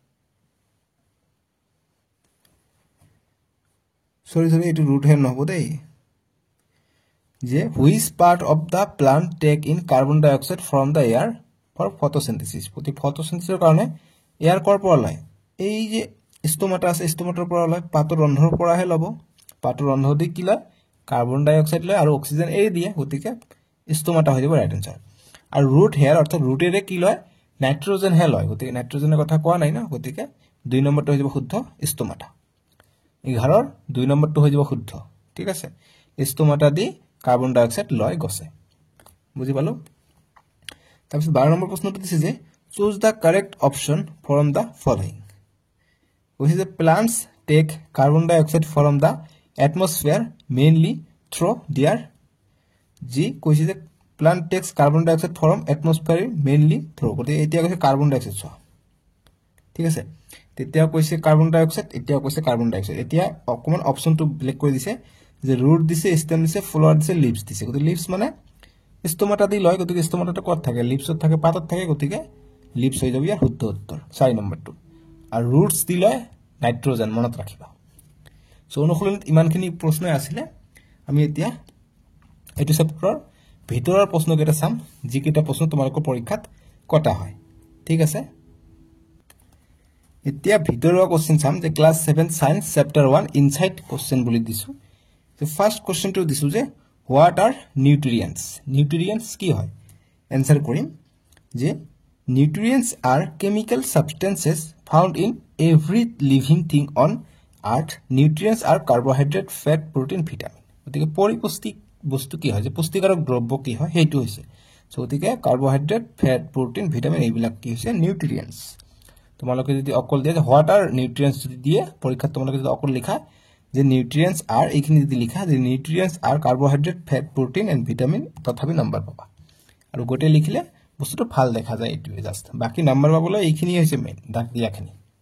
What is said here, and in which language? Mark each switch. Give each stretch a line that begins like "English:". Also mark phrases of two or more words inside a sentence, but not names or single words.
Assamese: সৰি এইটো
English: root hair
Assamese: নহব দেই যে
English: which part of the plant take in carbon dioxide from the air for photosynthesis
Assamese: প্রতি ফটোসিনথেসিসৰ কাৰণে এয়াৰ কৰ পৰা লয় এই যে ষ্টমাটা আছে ষ্টমাটাৰ পৰা লয় পাতৰ ৰন্ধ্ৰৰ পৰাহে লব পাতৰ ৰন্ধ্ৰ দি কি লয়
English: carbon dioxide
Assamese: লয় আৰু অক্সিজেন এৰি দিয়ে গতিকে ষ্টমাটা হৈ যাব
English: right answer
Assamese: আৰু
English: root hair
Assamese: অৰ্থাৎ ৰুটেৰে কি লয় নাইট্ৰজেন হে লয় গতিকে নাইট্ৰজেনৰ কথা কোৱা নাই না গতিকে 2 নম্বৰটো হৈ যাব শুদ্ধ ষ্টমাটা 11ৰ 2 নম্বৰটো হৈ যাব শুদ্ধ ঠিক আছে ষ্টমাটা দি
English: carbon dioxide
Assamese: লয় গছে বুজি পালো তাৰপিছত 12 নম্বৰ প্ৰশ্নটো দিছে যে
English: choose the correct option from the following which is the plants take carbon dioxide from the atmosphere mainly through their ji
Assamese: কৈছে যে
English: plant takes carbon dioxide from atmosphere mainly through
Assamese: গতে এতিয়া কৈছে
English: carbon di
Assamese: অক্সাইড চোৱা ঠিক আছে তেতিয়া কৈছে
English: carbon dioxide
Assamese: এতিয়া কৈছে
English: carbon dioxide
Assamese: এতিয়া অকমান অপচনটো ব্লেক কৰি দিছে যে ৰুট দিছে স্টেম দিছে ফ্লোৱাৰ দিছে লিভস দিছে গতে লিভস মানে ষ্টমাটা দি লয় গতিকে ষ্টমাটাটা কত থাকে লিভসত থাকে পাতত থাকে গতিকে লিভস হৈ যাব ইয়াৰ শুদ্ধ উত্তৰ 4 নম্বৰটো আৰু ৰুটস দি লয় নাইট্ৰজেন মনত ৰাখিবা সো অনুকূলনত ইমানখিনি প্ৰশ্ন আছিল আমি এতিয়া এটো চেপ্টাৰৰ ভিতৰৰ প্ৰশ্ন কেইটা চাম যি কেইটা প্ৰশ্ন তোমালোকৰ পৰীক্ষাত কটা হয় ঠিক আছে এতিয়া ভিতৰৰ কোশ্চেন চাম যে
English: class 7 science chapter 1 inside question
Assamese: বুলি দিছো
English: The first question to this is what are nutrients? Nutrients
Assamese: কি হয়?
English: Answer
Assamese: কৰিম যে
English: nutrients are chemical substances found in every living thing on earth nutrients are carbohydrate fat protein vitamin
Assamese: গতিকে পৰিপুষ্টিক বস্তু কি হয় যে পুষ্টিকাৰক দ্ৰব্য কি হয় সেইটো হৈছে সো গতিকে
English: carbohydrate fat protein vitamin
Assamese: এইবিলাক কি হৈছে নিউট্ৰিয়েণ্টছ তোমালোকে যদি অকল দিয়ে
English: what are nutrients
Assamese: যদি দিয়ে পৰীক্ষাত তোমালোকে যদি অকল লিখা যে
English: nutrients are
Assamese: এইখিনি যদি লিখা যে
English: nutrients are carbohydrate fat protein and vitamin
Assamese: তথাপি নম্বৰ পাবা আৰু গোটেই লিখিলে বস্তুটো ভাল দেখা যায় এইটোৱে জাষ্ট বাকি নম্বৰ পাবলৈ এইখিনি হৈছে মেইন দাগ দিয়াখিনি